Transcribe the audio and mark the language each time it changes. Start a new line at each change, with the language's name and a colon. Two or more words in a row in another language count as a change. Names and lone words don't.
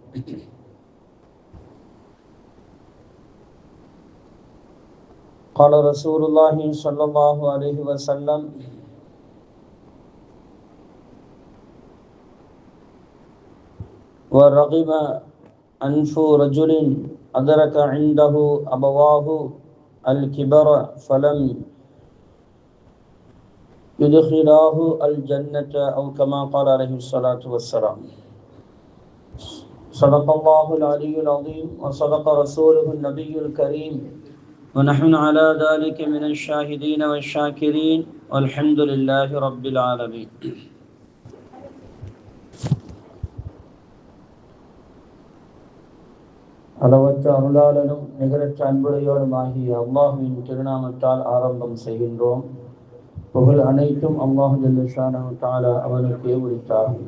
Arabic: قال رسول الله صلى الله عليه وسلم: ورغم أنف رجل أدرك عنده أبواه الكبر فلم يدخلاه الجنة أو كما قال عليه الصلاة والسلام. صدق الله العلي العظيم وصدق رسوله النبي الكريم ونحن على ذلك من الشاهدين والشاكرين والحمد لله رب العالمين.
Tamil: அளவற்ற அருளாளனும் நிகரற்ற அன்புடையோனுமாகிய அல்லாஹுவின் திருநாமத்தால் ஆரம்பம் செய்கின்றோம். புகழ் அனைத்தும்
Arabic: الله جل شأنه تعالى
Tamil: அவனுக்கே உரித்தாகுக.